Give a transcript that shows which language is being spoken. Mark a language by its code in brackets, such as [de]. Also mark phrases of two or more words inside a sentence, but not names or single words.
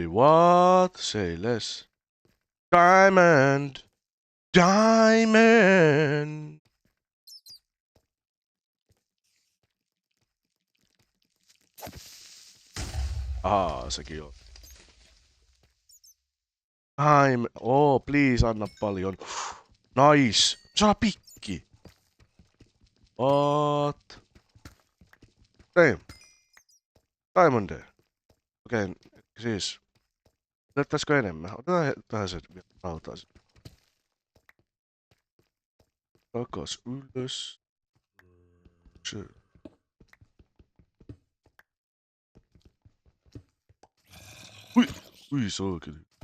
[en] What? Say less. Diamond! Diamond! [fi] Sekin on. [en] Diamond. Oh, please, [fi] anna paljon. Nice! Saa pikki! [en] What? Damn. Diamond. [fi] Okei, siis. Löytäisikö enemmän? Otetaan vähän se rautaisin. Takas ylös. Se. Ui saakeli.